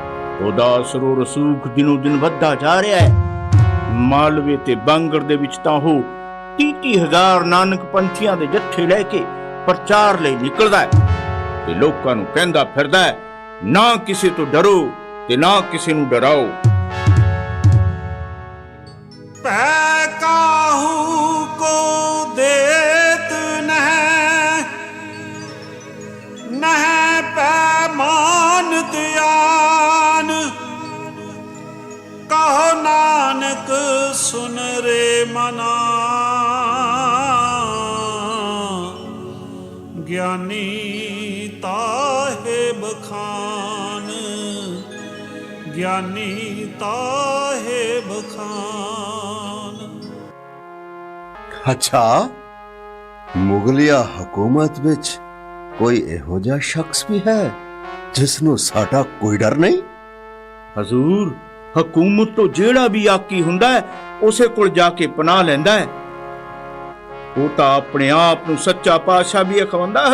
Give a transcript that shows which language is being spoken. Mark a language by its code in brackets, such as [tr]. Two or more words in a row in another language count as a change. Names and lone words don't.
[pa] ਉਹਦਾ ਅਸਰ ਰਸੂਖ ਦਿਨੋਂ ਦਿਨ ਵੱਧਦਾ ਜਾ ਰਿਹਾ ਹੈ। ਮਾਲਵੇ ਤੇ ਬਾਂਗੜ ਦੇ ਵਿੱਚ ਤਾਂ ਉਹ 30,000 ਨਾਨਕ ਪੰਥੀਆਂ ਦੇ ਜੱਥੇ ਲੈ ਕੇ ਪ੍ਰਚਾਰ ਲਈ ਨਿਕਲਦਾ ਹੈ ਤੇ ਲੋਕਾਂ ਨੂੰ ਕਹਿੰਦਾ ਫਿਰਦਾ ਹੈ, ਨਾ ਕਿਸੇ ਤੋਂ ਡਰੋ ਤੇ ਨਾ ਕਿਸੇ ਨੂੰ ਡਰਾਓ। [hi] पै काहू को देत नह पै मानत आन, कहो नानक सुन रे मना, ज्ञानी ताहे बखान, ज्ञानी ताहे बखान। अच्छा, [pa] ਮੁਗਲਿਆ ਹਕੂਮਤ ਵਿੱਚ ਕੋਈ ਇਹੋ ਜਿਹਾ ਸ਼ਖਸ ਵੀ ਹੈ ਜਿਸ ਨੂੰ ਸਾਡਾ ਕੋਈ ਡਰ ਨਹੀਂ? ਹਜ਼ੂਰ, ਹਕੂਮਤ ਤੋਂ ਜਿਹੜਾ ਵੀ ਆਕੀ ਹੁੰਦਾ ਹੈ ਉਸੇ ਕੋਲ ਜਾ ਕੇ ਪਨਾਹ ਲੈਂਦਾ ਹੈ। ਉਹ ਤਾਂ ਆਪਣੇ ਆਪ ਨੂੰ ਸੱਚਾ ਪਾਤਸ਼ਾਹ ਵੀ ਅਖਵਾਉਂਦਾ।